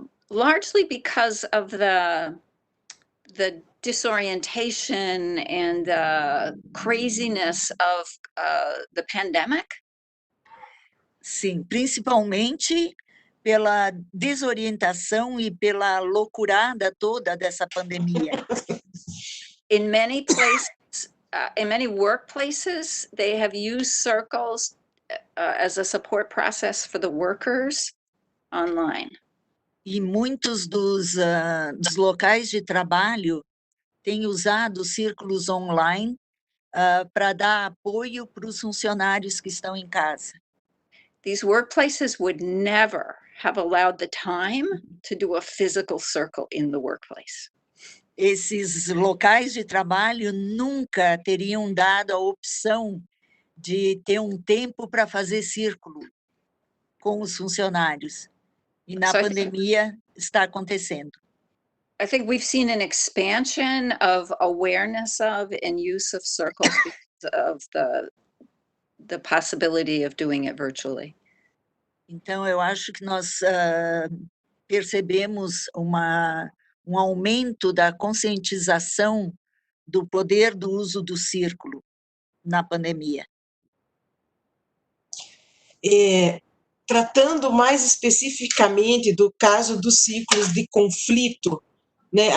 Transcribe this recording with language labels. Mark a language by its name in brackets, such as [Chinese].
[English] Largely because of the disorientation and the craziness of the pandemic. [Portuguese] Sim, principalmente pela desorientação e pela loucurada toda dessa pandemia. [English] In many places, in many workplaces, they have used circles as a support process for the workers online. [Portuguese] E muitos dos locais de trabalho têm usado círculos online para dar apoio para os funcionários que estão em casa. [English] These workplaces would never have allowed the time to do a physical circle in the workplace. [Portuguese] Esses locais de trabalho nunca teriam dado a opção de ter um tempo para fazer círculo. com os funcionários. E na [English] So [Portuguese] pandemia está acontecendo. [English] I think we've seen an expansion of awareness of and use of circles because of the possibility of doing it virtually. [Portuguese] Então, eu acho que nós percebemos um aumento da conscientização do poder do uso do círculo na pandemia. Tratando mais especificamente do caso dos ciclos de conflito, né?